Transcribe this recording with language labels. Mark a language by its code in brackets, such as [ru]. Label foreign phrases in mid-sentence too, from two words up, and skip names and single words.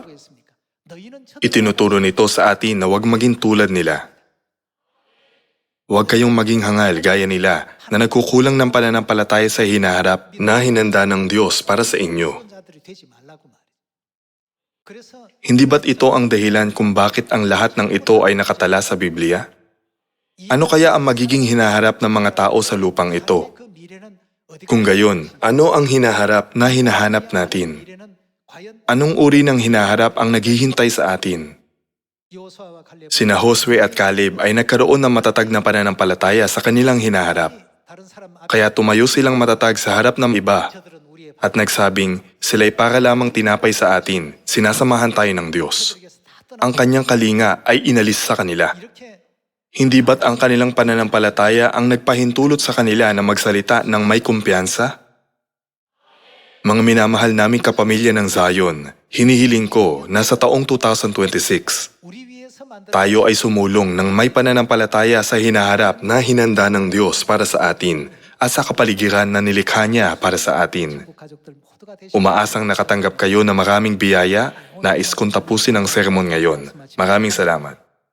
[ko] 했습니까? 너희는 [tl] Itinuturo nito sa atin na huwag maging tulad nila. Huwag kayong maging hangal gaya nila na nagkukulang ng pananampalataya sa hinaharap na hinanda ng Diyos para sa inyo. [ko] 자들이 되지 말라고 말이죠. 그래서 [tl] Hindi ba't ito ang dahilan kung bakit ang lahat ng ito ay nakatala sa Biblia? Ano kaya ang magiging hinaharap ng mga tao sa lupang ito? [ko] 그 미래는 어디 [tl] Kung gayon, ano ang hinaharap na hinahanap natin? [ko] 미래는 과연 [tl] Anong uri ng hinaharap ang naghihintay sa atin? [ko] 여호수아와 칼렙 [tl] Sina Josue at Caleb ay nagkaroon ng matatag na pananampalataya sa kanilang hinaharap. [ko] 다른 사람 앞에 [tl] Kaya tumayo silang matatag sa harap ng iba [ko] 저들은 우리의 [tl] at nagsabing sila'y para lamang tinapay sa atin, sinasamahan tayo ng Diyos. [ko] 바닥에서 다 떠나 [tl] Ang kanyang kalinga ay inalis sa kanila. [ko] 이렇게 [tl] Hindi ba't ang kanilang pananampalataya ang nagpahintulot sa kanila na magsalita ng may kumpiyansa? Mga minamahal naming kapamilya ng Zion, hinihiling ko na sa taong 2026, [ko] 우리 위해서 만든 [tl] tayo ay sumulong ng may pananampalataya sa hinaharap na hinanda ng Diyos para sa atin at sa kapaligiran na nilikha niya para sa atin. [ko] 한국 가족들 모두가 되시 [tl] Umaasang nakatanggap kayo ng maraming biyaya, nais kong tapusin ang sermon ngayon. Maraming salamat.